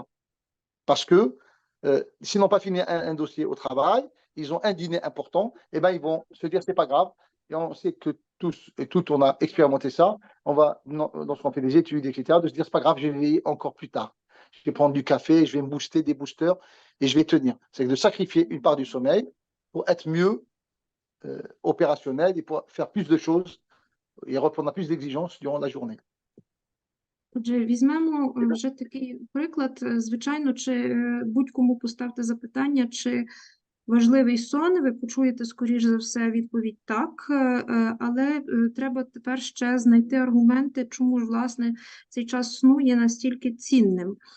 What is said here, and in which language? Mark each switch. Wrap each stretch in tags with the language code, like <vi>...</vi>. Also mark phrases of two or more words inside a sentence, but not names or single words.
<fr>Parce que s'ils n'ont pas fini un dossier au travail, ils ont un dîner important, et ben ils vont se dire, c'est pas grave, et on sait que tous et toutes, on a expérimenté ça, on va, lorsqu'on fait des études, etc., de se dire, c'est pas grave, je vais veiller encore plus tard. Je vais prendre du café, je vais me booster des boosters, et je vais tenir. C'est de sacrifier une part du sommeil pour être mieux opérationnel et pour faire plus de choses et répondre à plus d'exigences durant la journée.</fr> <uk>Отже, візьмемо вже такий приклад. Звичайно, чи будь-кому поставте запитання, чи важливий сон, ви почуєте, скоріш за все, відповідь так, але треба тепер ще знайти аргументи, чому ж, власне, цей час сну є настільки цінним.</uk>